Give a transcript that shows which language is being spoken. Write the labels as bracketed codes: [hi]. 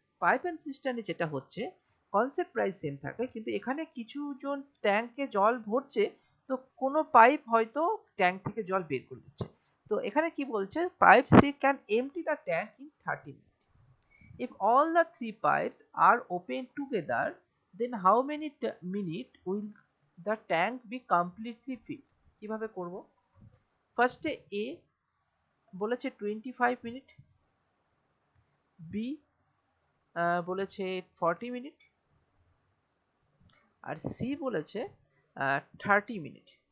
[bn] Pipe and সিস্টেমে যেটা হচ্ছে, কনসেপ্ট প্রায় সেম থাকে, কিন্তু এখানে কিছু জন ট্যাঙ্কে জল ভরছে, তো কোনো পাইপ হয়তো ট্যাঙ্ক থেকে জল বের করে দিচ্ছে। তো এখানে কি বলছে, [en] Pipe C can empty the tank in 30 minutes. If all the three pipes are open together, then how many minute will the tank be completely filled? [bn] কিভাবে করব? ফার্স্ট এ বলেছে 25 মিনিট, বি বলেছে 40 মিনিট, আর সি বলেছে 30 minute.